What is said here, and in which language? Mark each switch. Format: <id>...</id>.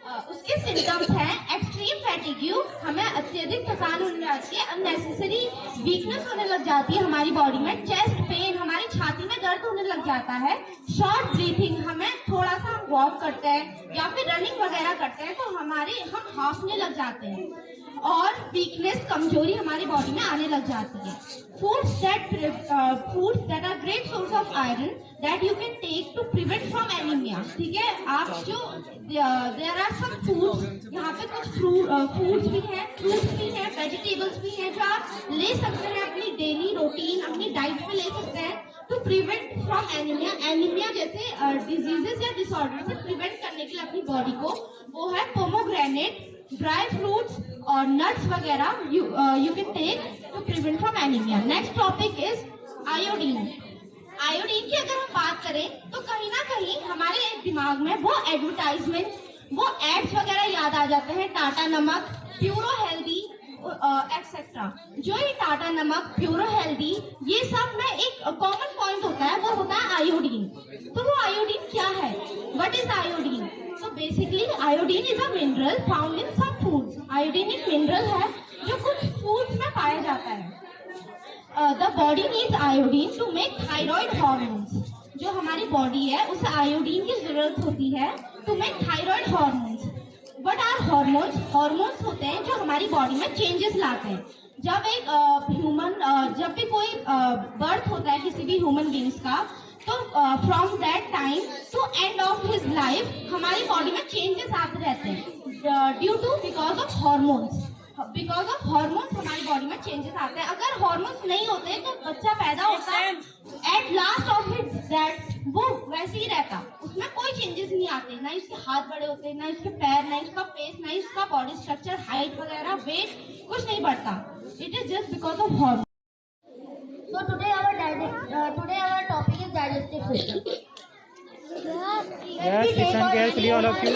<hi>उसके सिम्टम्स हैं extreme fatigue, हमें अत्यधिक थकान होने लगती है, अननेसेसरी वीकनेस होने लग जाती है हमारी बॉडी में, चेस्ट पेन, हमारी छाती में दर्द होने लग जाता है, शॉर्ट ब्रीथिंग, हमें थोड़ा सा वॉक करते हैं या फिर रनिंग वगैरह करते हैं तो हम हांफने लग जाते हैं, और वीकनेस, कमजोरी हमारी बॉडी में आने लग जाती है।</hi> <en>Foods that are great source of iron that you can take to prevent from anemia।</en> <hi>ठीक है, आप जो</hi> <en>there are some foods,</en> <hi>यहाँ पे कुछ foods भी हैं, fruits भी हैं, vegetables भी हैं, जो आप ले सकते हैं अपनी डेली रूटीन, अपनी डाइट में ले सकते हैं</hi> <en>To prevent from anaemia.</en> <hi>Anaemia जैसे डिजीजेस या डिसऑर्डर से प्रिवेंट करने के लिए अपनी बॉडी को, वो है पोमोग्रेनेट, ड्राई फ्रूट्स और नट्स वगैरह</hi> <en>you can take to prevent from anemia। Next topic is iodine.</en> <hi>Iodine की अगर हम बात करें तो कहीं ना कहीं हमारे दिमाग में वो एडवर्टाइजमेंट, वो एड्स वगैरह याद आ जाते हैं, टाटा नमक, प्यूरो हेल्दी एक्सेट्रा। जो ये टाटा नमक, प्यूरो हेल्दी, ये सब में एक कॉमन पॉइंट होता है, वो होता है आयोडीन। तो वो आयोडीन क्या है?</hi> <en>What is iodine? So basically iodine is a mineral found in some foods।</en> <hi>Iodine एक मिनरल है जो कुछ फूड्स में पाया जाता है।</hi> <en>The body needs iodine to make thyroid hormones।</en> <hi>जो हमारी बॉडी है उसे आयोडीन की जरूरत होती है</hi> <en>to make thyroid hormones। What are hormones?</en> <hi>Hormones होते हैं जो हमारी बॉडी में चेंजेस लाते हैं। जब एक जब भी कोई बर्थ होता है किसी भी ह्यूमन बींग्स का, तो</hi> <en>from that time to end of his life</en> <hi>हमारी बॉडी में चेंजेस आते रहते हैं due to because of hormones. Because of hormones हमारी बॉडी में चेंजेस आते हैं। अगर हॉर्मोन्स नहीं होते तो बच्चा पैदा होता है, at last of his that वो वैसे ही रहता, उसमें कोई चेंजेस नहीं आते, ना इसके हाथ बड़े होते, ना इसके पैर, ना इसका फेस, ना इसका बॉडी स्ट्रक्चर, हाइट वगैरह, वेट कुछ नहीं बढ़ता।</hi> <en>It is just because of hormone. So today our topic is digestive system. Yes, listen carefully, all of you.</en>